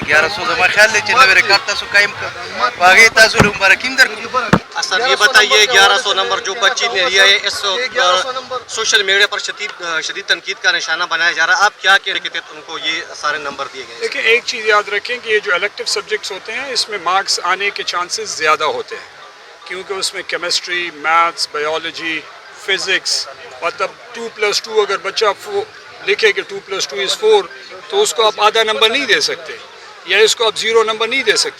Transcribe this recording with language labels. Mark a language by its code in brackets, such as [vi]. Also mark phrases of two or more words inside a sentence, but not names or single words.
[ps] 1100 زما خیال دی چې نوې ریکارډ تاسو قائم کړ واغې تاسو له مبارکیم درکو. [ur] سر یہ بتائیے 1100 نمبر جو بچی نے لیا ہے اس [en] social media [ur] پر شدید تنقید کا نشانہ بنایا جا رہا ہے, آپ کیا کہہ رہے تھے ان کو یہ سارے نمبر دیے گئے؟ دیکھیں ایک چیز یاد رکھیں کہ یہ جو [en] elective subjects [ur] ہوتے ہیں اس میں مارکس آنے کے چانسز زیادہ ہوتے ہیں کیونکہ اس میں کیمسٹری, میتھس, بایولوجی, فزکس, مطلب 2+2 اگر بچہ لکھے کہ 2+2 = 4 تو اس کو آپ آدھا نمبر نہیں دے سکتے یا اس کو آپ 0 نمبر نہیں دے سکتے.